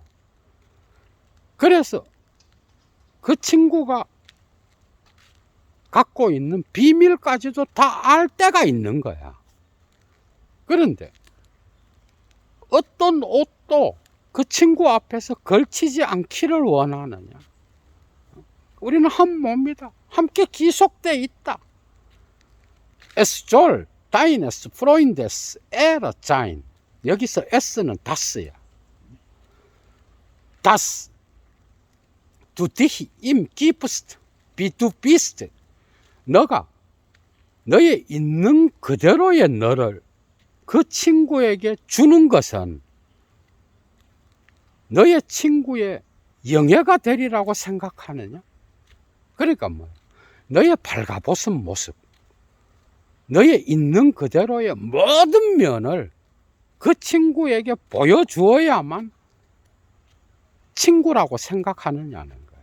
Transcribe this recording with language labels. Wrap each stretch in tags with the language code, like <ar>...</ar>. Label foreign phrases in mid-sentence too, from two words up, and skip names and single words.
<ko>그래서 그 친구가 갖고 있는 비밀까지도 다 알 때가 있는 거야. 그런데 어떤 옷도 그 친구 앞에서 걸치지 않기를 원하느냐? 우리는 한 몸이다. 함께 기속돼 있다.</ko> <de>Es soll deines Freundes Ehre sein.</de> <ko>여기서 S는 das야.</ko> <de>Das du dich ihm gibst, wie du bist.</de> <ko>너가 너의 있는 그대로의 너를 그 친구에게 주는 것은 너의 친구의 영예가 되리라고 생각하느냐? 그러니까 뭐 너의 발가벗은 모습, 너의 있는 그대로의 모든 면을 그 친구에게 보여주어야만 친구라고 생각하느냐는 거예요.</ko>